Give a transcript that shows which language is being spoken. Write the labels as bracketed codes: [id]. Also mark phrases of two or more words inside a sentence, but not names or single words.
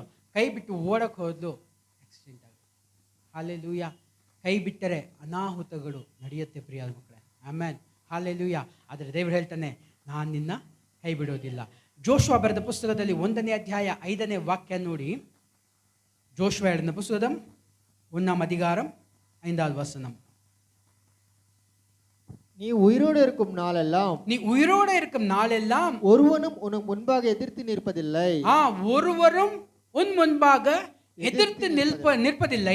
[kn] ಕೈ ಬಿಟ್ಟು ಓಡಕ್ಕೆ ಹೋದ್ಲು. ಆಕ್ಸಿಡೆಂಟ್ ಆಗಿ. ಹಾಲೆಲೂಯಾ. ಕೈ ಬಿಟ್ಟರೆ ಅನಾಹುತಗಳು ನಡೆಯುತ್ತೆ ಪ್ರಿಯಾದ ಮಕ್ಕಳೇ. ಆಮೇಲೆ ಹಾಲೆಲೂಯಾ. ಆದರೆ ದೇವರು ಹೇಳ್ತಾನೆ, ನಾನು ನಿನ್ನ ಕೈ ಬಿಡೋದಿಲ್ಲ. ಜೋಶುವ ಬರೆದ ಪುಸ್ತಕದಲ್ಲಿ 1ನೇ ಅಧ್ಯಾಯ 5ನೇ ವಾಕ್ಯ ನೋಡಿ. [ta] ஜோஷுவா எழுதின புத்தகம் 1ஆம் அதிகாரம் 5வது வசனம். நீ உயிரோடு இருக்கும் நாளெல்லாம் ஒருவனும் உனக்கு முன்பாக எதிர்த்து நிற்பதில்லை. ஒருவரும் உன் முன்பாக எதிர்த்து நிற்பதில்லை.